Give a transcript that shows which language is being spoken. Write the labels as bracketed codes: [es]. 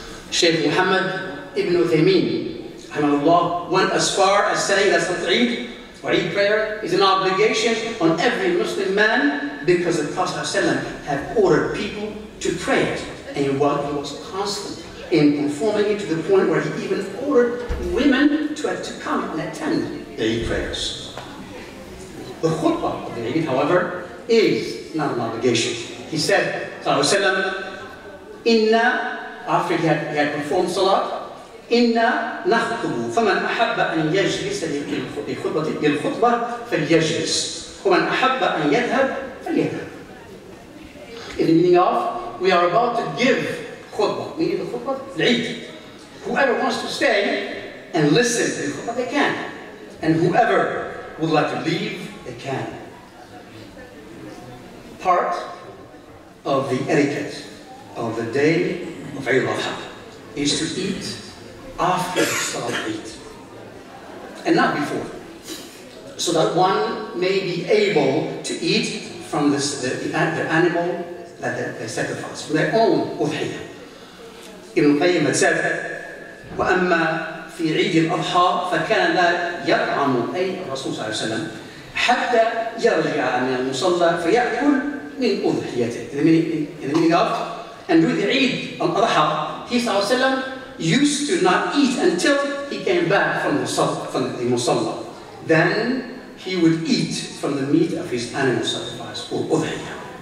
[en] Shaykh Muhammad ibn Uthaymeen, rahimahullah, went as far as saying that Salat Eid or Eid prayer is an obligation on every Muslim man because the Prophet ﷺ had ordered people to pray it, and he was constant in performing it to the point where he even ordered women to come and attend the Eid prayers. The khutbah of the Eid, however, is not an obligation. He said, Inna, after he had performed salat, [ar] إنا نخطب فمن أحب أن يجلس للخطبة فليجلس ومن أحب أن يذهب فليذهب. [en] In the meaning of, we are about to give khutbah, meaning the khutbah, al-Eid. Whoever wants to stay and listen to the khutbah, they can. And whoever would like to leave, they can. Part of the etiquette of the day of Eidul-Adha is to eat after Salat Eid, and not before, so that one may be able to eat from the animal that they sacrifice, from their own udhiyah. Ibn Qayyim had said, [ar] وَأَمَّا فِي عِيدِ الْأَضْحَى فَكَانَ لَا يَطْعَمُ أي الرسول صلى الله عليه وسلم حتى يرجع من المصلى فيأكل من أضحيته. [en] In the meaning of, and during the Eid al-Adha, he sallallahu alayhi wa sallam used to not eat until he came back from the musalla. Then he would eat from the meat of his animal sacrifice, or udhiyah.